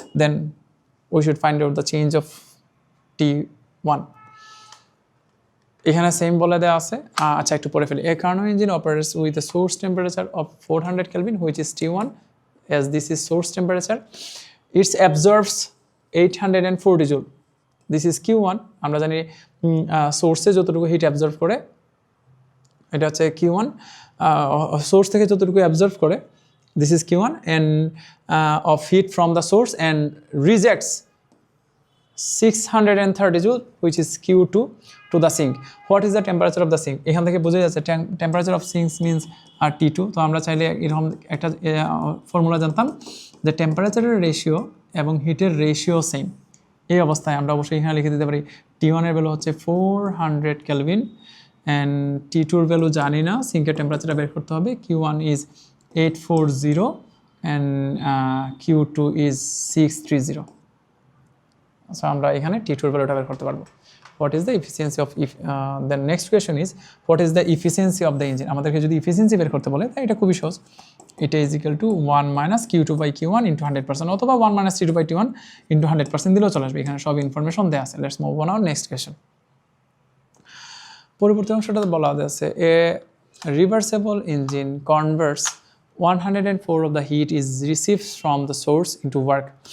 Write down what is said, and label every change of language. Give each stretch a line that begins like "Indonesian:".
English: Then we should find out the change of T1।
Bangla: এখানে same বলে দেওয়া আছে। আচ্ছা একটু পরে ফেলি।
English: A Carnot engine operates with a source temperature of 400 kelvin which is T1, as this is source temperature. It absorbs 840 joule. This is Q1.
Bangla: আমরা জানি সোর্সে যতটুকু হিট অ্যাবজর্ব করে এটা হচ্ছে Q1, সোর্স থেকে যতটুকু অ্যাবজর্ব করে this
English: Is Q1, and of heat from the source and rejects 630 joule which is Q2 to the sink. What is the temperature of the sink?
Bangla: এখান থেকে বোঝা যাচ্ছে temperature of syncs means আর T2। তো আমরা চাইলে এরকম একটা formula জানতাম যে টেম্পারেচারের রেশিও এবং হিটের রেশিও সেম। এই অবস্থায় আমরা অবশ্যই এখানে লিখে দিতে পারি T1 এর ভ্যালু হচ্ছে 400 কেলভিন অ্যান্ড T2 এর ভ্যালু জানি না, সিঙ্কের টেম্পারেচারটা বের করতে হবে।
English: Q1 is 840 and Q2 is 630।
Bangla: So আমরা এখানে T2 এর ভ্যালুটা বের করতে পারবো।
English: What is the efficiency of the next question is what is the efficiency of the engine?
Bangla: আমাদেরকে যদি efficiency বের করতে বলে তাই এটা খুবই সহজ।
English: এটা is equal to 1 minus Q2 by Q1 into 100% অথবা 1 minus T2 by T1 into 100%
Bangla: দিলেও চলে আসবে। এখানে সব ইনফরমেশন দেওয়া আছে।
English: Let's move on our next question.
Bangla: পরবর্তী অংশটাতে বলা আছে
English: a reversible engine converts 104 of the heat is received from the source into work.